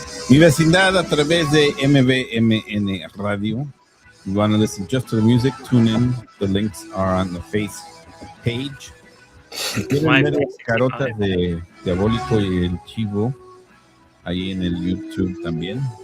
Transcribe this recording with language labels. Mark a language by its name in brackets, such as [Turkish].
[Spanish] Mi vecindad a través de MBMN Radio. [English] You want to listen just to the music? Tune in. The links are on the face page. [Spanish] Si quieren ver las carotas de Diabólico y el Chivo, ahí en el YouTube también.